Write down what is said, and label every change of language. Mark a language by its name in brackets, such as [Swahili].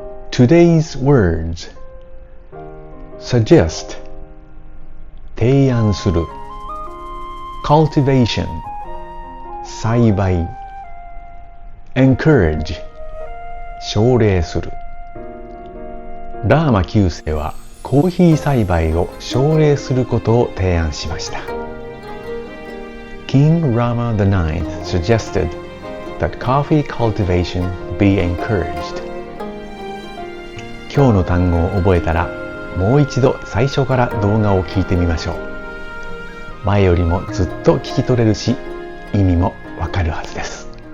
[English] Today's words: suggest, 提案する cultivation, 栽培 encourage, 奨励する。 [Japanese] ラーマ9世はコーヒー栽培を奨励することを提案しました。 [English] King Rama IX suggested that coffee cultivation be encouraged. [Japanese] 今日の単語を覚えたら、もう一度最初から動画を聞いてみましょう。前よりもずっと聞き取れるし、意味もわかるはずです。